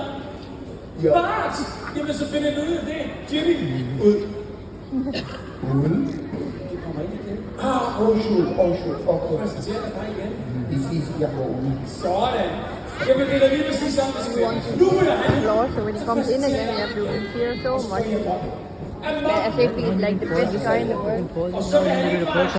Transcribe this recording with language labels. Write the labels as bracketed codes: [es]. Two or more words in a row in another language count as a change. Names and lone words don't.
[da] Ja. Bart! Jamen, så finder du ud af det. Jimmy, ud. Ud? Du kommer ikke igen. Undskyld. Okay. Præsenterer dig bare igen. Vi ses, jeg går ud. Sådan. Jamen, det er da lige præcis sådan, det skal være. Nu vil jeg have [en] Floor, so when he comes in again, you have to cheer so much. As if he's like the best guy in the world. [da] Og så vil han ikke bare